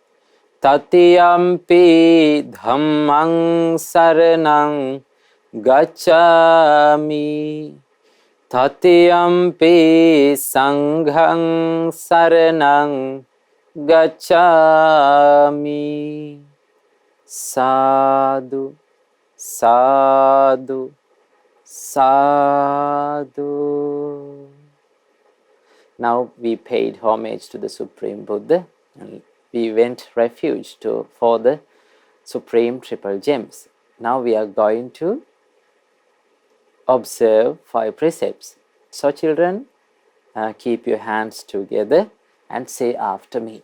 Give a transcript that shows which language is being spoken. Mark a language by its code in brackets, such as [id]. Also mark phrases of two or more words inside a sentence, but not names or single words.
[pi] Tatiyampi Dhammaṃ Saraṇaṃ Gacchāmi Tatiyampi Saṅghaṃ Saraṇaṃ Gacchāmi. Sadhu, sadhu, sadhu. [en] Now we paid homage to the Supreme Buddha and we went refuge for the Supreme Triple Gems. Now we are going to observe 5 precepts. So children, keep your hands together and say after me.